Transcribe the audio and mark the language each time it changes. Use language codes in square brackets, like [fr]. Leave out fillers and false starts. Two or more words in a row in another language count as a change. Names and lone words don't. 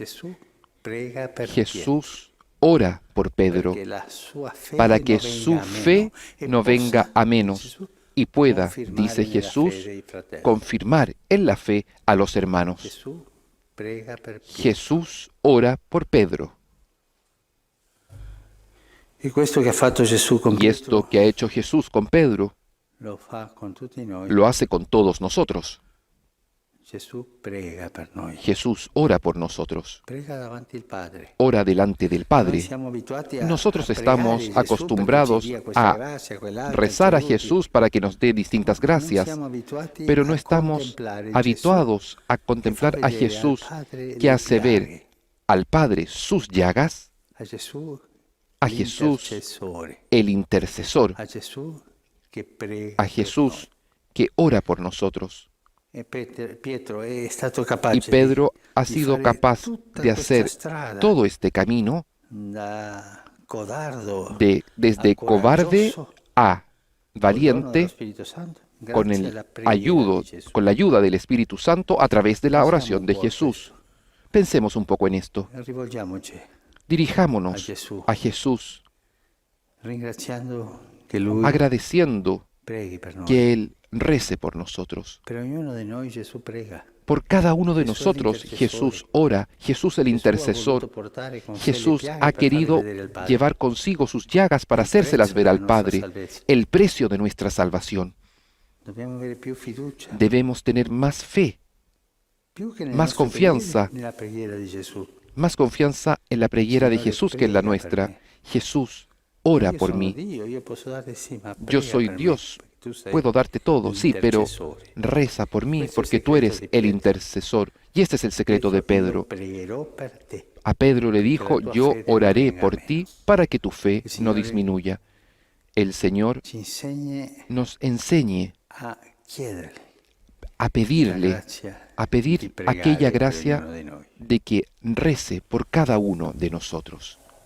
[es] Jesús ora por Pedro para que su fe no venga a menos y pueda, dice Jesús, confirmar en la fe a los hermanos. Jesús ora por Pedro. Y esto que ha hecho Jesús con Pedro, lo hace con todos nosotros. [it] Gesù prega per noi. [es] Jesús ora por nosotros, [it] Prega davanti al Padre. [es] ora delante del [it] Noi [es] Padre. [it] siamo abituati a [es] Nosotros [it] a pregare [es] estamos [it] Gesù [es] acostumbrados [it] perché ci dia questa [es] a [it] grazia, quell'altra, [es] rezar a [it] aiuti. [es] Jesús para que nos dé distintas [it] Non [es] gracias, [it] siamo abituati [es] pero no [it] a [es] estamos [it] contemplare [es] habituados a [it] Gesù [es] contemplar [it] che fa [es] a [it] vedere [es] Jesús [it] al Padre [es] que [it] le [es] hace ver [it] piaghe, [es] al Padre sus llagas, [it] a Gesù [es] a Jesús [it] l'intercessore, [es] el intercesor, [it] a Gesù che prega [es] a [it] per [es] Jesús que ora por nosotros. [it] noi. E Pietro è stato capace [es] Y Pedro ha [it] di [es] sido [it] fare [es] capaz [it] tutta [es] de [it] questa [es] hacer [it] strada [es] todo este camino [it] da codardo [es] desde [it] a [es] cobarde [it] coraggioso, [es] a [it] col dono dello [es] valiente, [it] Spirito Santo, [es] con [it] grazie alla preghiera [es] ayuda, [it] di Gesù. [es] con la ayuda del Espíritu Santo a través de la [it] Pensiamo [es] oración [it] un [es] de [it] po' a [es] Jesús. Pensemos un poco en esto. [it] Rivolgiamoci [es] Dirijámonos a Jesús. a Jesús, [it] ringraziando che Lui [es] agradeciendo [it] preghi per noi. [es] que Él rece por nosotros. [it] Per ognuno di noi Gesù prega. [es] Por cada uno de Jesús el nosotros intercesor. Jesús ora, Jesús el [it] Gesù ha [es] intercesor. [it] voluto portare con sé le [es] Jesús [it] piaghe [es] ha [it] per farle [es] querido [it] vedere al Padre. [es] llevar consigo sus llagas para El hacérselas precio ver de al nuestra Padre, [it] salvezza. [es] el precio de nuestra salvación. [it] Dobbiamo avere più fiducia, [es] Debemos tener más fe, [it] più che nelle [es] más [it] nostre [es] confianza. [it] preghiere, nella preghiera di Gesù. [es] más confianza en la preghiera de Señor, Jesús que en la prega por nuestra. mí. Jesús, ora [it] Io [es] por [it] sono [es] mí. [it] Dio, io posso dare sì, ma [es] Yo [it] prega [es] soy [it] per me, [es] Dios, [it] perché tu sei [es] puedo darte todo, sí, pero [it] l'intercessore. [es] reza por mí [it] Questo è il [es] porque tú [it] secreto [es] eres [it] di [es] el [it] Pietro. [es] intercesor. Y este es el secreto de [it] Pietro, [es] Pedro. [it] io pregherò per te. [es] A Pedro le dijo, [it] la tua [es] yo [it] fede no [es] oraré [it] venga a [es] por [it] meno". [es] ti para que tu fe [it] Il [es] no [it] Signore [es] disminuya. El Señor [it] Ci insegni [es] nos enseñe [it] a chiederle [es] a [it] la [es] pedirle, [it] grazia [es] a [it] di [es] pedir [it] pregare [es] aquella [it] per [es] gracia [it] ognuno di noi. [es] de que rece por cada uno de nosotros.